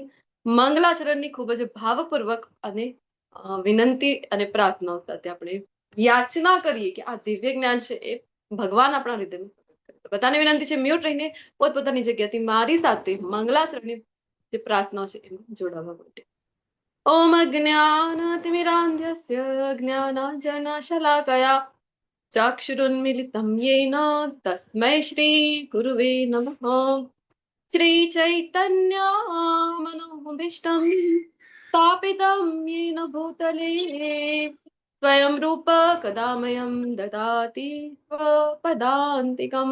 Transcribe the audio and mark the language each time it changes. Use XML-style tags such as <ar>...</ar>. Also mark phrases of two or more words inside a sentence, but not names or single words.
<gu>મંગલાચરણની ખૂબ જ ભાવપૂર્વક અને વિનંતી અને પ્રાર્થનાઓ સાથે આપણે યાચના કરીએ કે આ દિવ્ય જ્ઞાન છે એ ભગવાન આપણા હૃદયમાં. બધાને વિનંતી છે મ્યુટ રહીને પોતપોતાની જગ્યાથી મારી સાથે મંગલાચરણની જે પ્રાર્થના છે એમાં જોડાવા માટે.</gu> <sa>ओम अज्ञानतिमिरान्धस्य ज्ञानाञ्जनशलाकया चक्षुरुन्मीलितं येन तस्मै श्री गुरुवे नमः. श्री चैतन्य मनोभीष्टं स्थापितं येन भूतले स्वयं रूप कदामयं ददाति स्वपदान्तिकं.</sa>